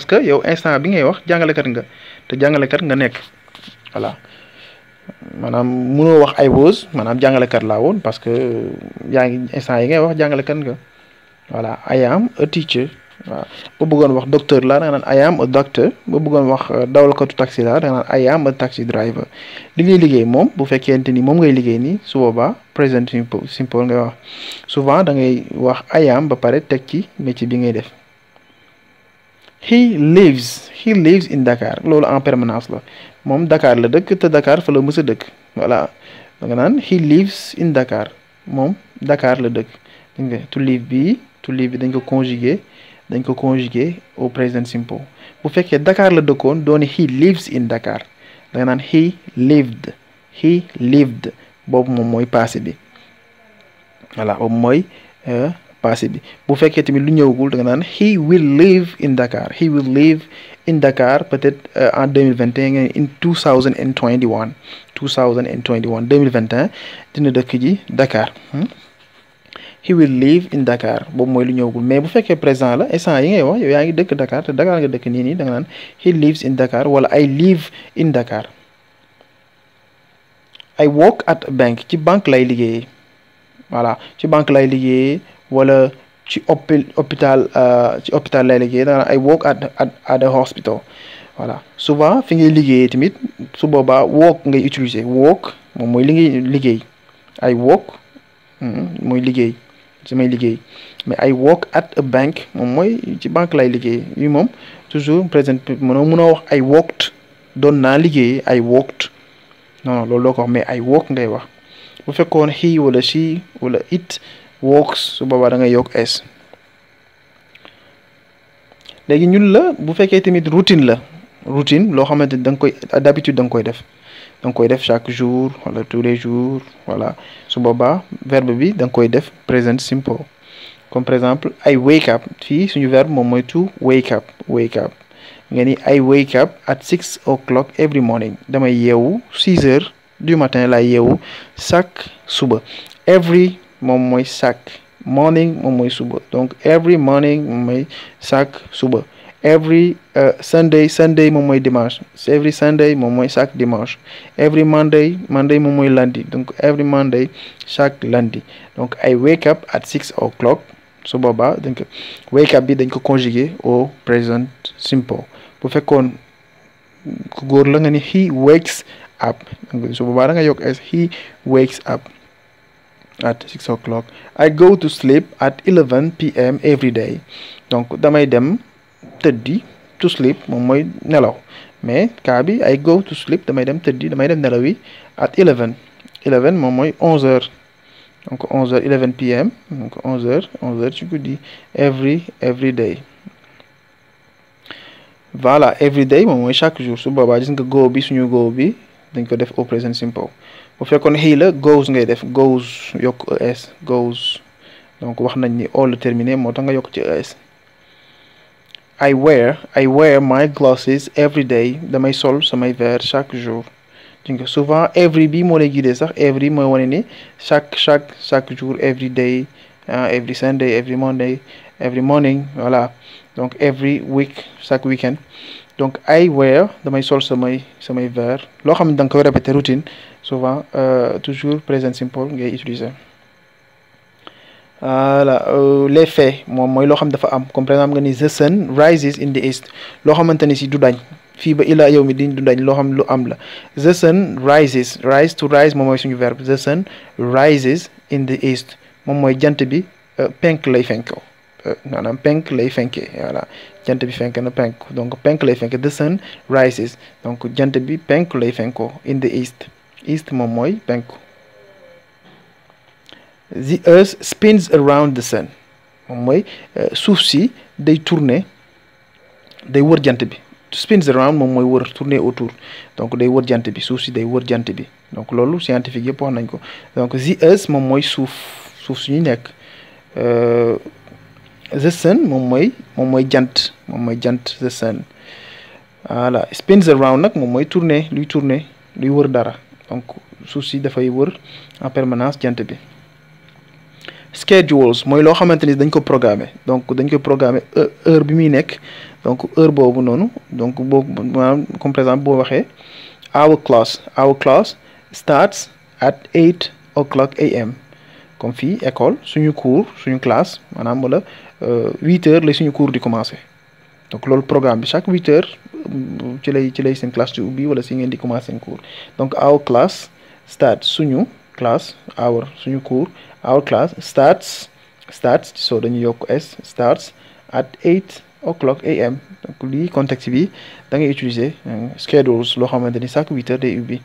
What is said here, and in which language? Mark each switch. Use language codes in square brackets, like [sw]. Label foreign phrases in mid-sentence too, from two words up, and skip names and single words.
[wo] que yow instant bi ngay wax jàngalekat nga te jàngalekat nga nekk voilà maanaam mënoo wax [en] I was [wo] maanaam jàngalekat laa woon [fr] parce que [wo] yaa ngi instant yi ngay wax jàngalekat nga voilà [en] I am a teacher [wo] waaw boo bëggoon wax docteur laa da nga naan [en] I am a doctor [wo] boo bëggoon wax dawalkatu taxi laa da nga naan [en] I am a taxi driver [wo] li ngay liggéey moom bu fekkente ni moom ngay liggéey nii su boobaa [en] present simple [wo] ngay wax souvent da ngay wax [en] I am [wo] ba pare teg ci métier bi ngay def [en] he lives in Dakar [wo] loolu [fr] en permanence [wo] la moom Dakar la dëkk te Dakar fa la mës a dëkk voilà da nga naan [en] he lives in Dakar [wo] moom Dakar la dëkk dégg nga [en] to live [wo] bi dañ ko [fr] conjuguer au [en] present simple [wo] bu fekkee Dakar la dëkkoon doone [en] he lives in Dakar [wo] da nga naan he lived boobu moom mooy passé bi voilà boobu mooy passé bi bu fekkee tamit lu ñëwagul da nga naan [en] he will live in Dakar [fr] peut-être en [wo] 2021 in 2021 dina dëkk ji Dakar [en] he will live in Dakar [wo] boobu mooy lu ñëwagul mais bu fekkee présent la instant yi ngay wax yow yaa ngi dëkk Dakar te Dakar nga dëkk nii da nga naan [en] he lives in Dakar [wo] wala [en] I live in Dakar. I work at a bank [wo] ci banque lay liggéeyee voilà ci banque lay liggéeyee wala ci hôpital lay liggéeyee da nga naan [en] I work at a hospital [wo] voilà souvent fi ngay liggéeyee tamit su boobaa work ngay utiliser work moom mooy li ngay liggéey [en] I work [wo] mooy liggéey samay liggéey mais [en] I work at a bank [wo] moom mooy ci banque lay liggéey yi moom [fr] toujours présent [wo] mënoo wax [en] I worked [wo] doon naa liggéey [en] I worked [wo] non loolu loo ko wax mais [en] I work [wo] ngay wax bu fekkoon he wala she wala [en] it works [wo] su boobaa da ngay yokk s. léegi ñun la bu fekkee tamit routine la routine loo xamante ni da nga koy d'habitude da nga koy def [fr] chaque jour [wo] wala [fr] tous les jours [wo] voilà su boobaa verbe bi da nga koy def [en] present simple [wo] comme [fr] par exemple [en] I wake up [wo] fii suñu verbe moom mooy [en] to wake up [wo] nga ni [en] I wake up at 6 o'clock every morning [wo] damay yeewu [fr] 6 heures du matin [wo] laay yeewu chaque suba every moom mooy chaque morning moom mooy suba donc [en] every morning [wo] moom mooy chaque suba [en] every Sunday [wo] moom mooy dimanche [en] every Sunday [wo] moom mooy [fr] chaque dimanche [en] every Monday [wo] moom mooy lundi donc every Monday [fr] chaque lundi [wo] donc [en] I wake up at 6 o'clock [wo] su boobaa donc [en] wake up [wo] bi dañ ko [fr] conjuguer au [en] present simple [wo] bu fekkoon ku góor la nga ni [en] he wakes up [wo] su boobaa da nga yokk as [en] he wakes up at 6 o'clock I go to sleep at 11 p.m. every day [wo] donc damay dem tëddi [en] to sleep [wo] moom mooy nelaw mais cas bi [en] I go to sleep [wo] damay dem tëddi damay dem nelaw yi [en] at 11 [wo] moom mooy [fr] 11 heures donc 11 heures [en] 11 p.m. [fr] donc 11 heures [wo] ci guddi [en] every day [wo] voilà [en] every day [wo] moom mooy [fr] chaque jour [wo] su boobaa gis nga go bi suñu go bi dañ ko def au [en] present simple [wo] bu fekkoon he la goes ngay def goes yokk es goes donc wax nañ ni all terminé moo tax nga yokk ci es. [en] I wear my glasses every day [wo] damay sol samay verre [fr] chaque jour [wo] donc souvent every bi moo lay guider sax every mooy wane ni [fr] chaque jour [en] every day every Sunday every Monday every morning [fr] voilà donc [en] every week [fr] chaque weekend [wo] donc [en] I wear [wo] damay sol samay verre loo xam ne da nga koy répéter routine [fr] souvent toujours [en] present simple [wo] ngay utiliser. [fr] voilà les faits [wo] moom mooy loo xam dafa am [fr] comme par exemple [wo] nga ni [en] the sun rises in the east [wo] loo xamante ni si du dañ fii ba ilaa yow mi di du dañ loo xam lu am la [en] the sun rises rise to rise [wo] moom mooy suñu verbe [en] the sun rises in the east [wo] moom mooy jant bi penk lay fenko maanaam penk lay fenkee voilà jant bi fenk na penk donc penk lay fenk [en] the sun rises [wo] donc jant bi penk lay fenko [en] in the east [wo] moom mooy penku. [en] The earth spins around the sun [wo] moom mooy suuf si day tourner day wër jant bi [en] spins around [wo] moom mooy wër [fr] tourner autour [wo] donc day wër jant bi suuf si day wër jant bi donc loolu scientifique yëpp wax nañ ko donc [en] the earth [wo] moom mooy suuf suñu nekk [en] the sun [wo] moom mooy jant [en] the sun [wo] voilà [en] spins around [wo] nag moom mooy tourner luy wër dara donc suuf si dafay wër [fr] en permanence [wo] jant bi. schedules mooy loo xamante ni dañ ko programmer donc dañ ko programmer heure bi muy nekk donc heure boobu noonu donc boobu maanaam [fr] comme par exemple [wo] boo waxee [en] our class starts at 8 o'clock am [wo] comme fii école suñu classe maanaam wala [fr] 8 heures [wo] la suñu cours di commencer donc loolu programme bi [fr] chaque 8 heures [wo] ci lay seen classe di ubbi wala si ngeen di commencer seen cours donc [en] our class starts [wo] suñu classe suñu cours [en] our class starts so [wo] dañuy yokk s [en] starts at 8 o'clock am [wo] donc lii contexte bi da ngay utiliser schedules loo xamante ni [fr] chaque 8 heures [wo] day ubbi.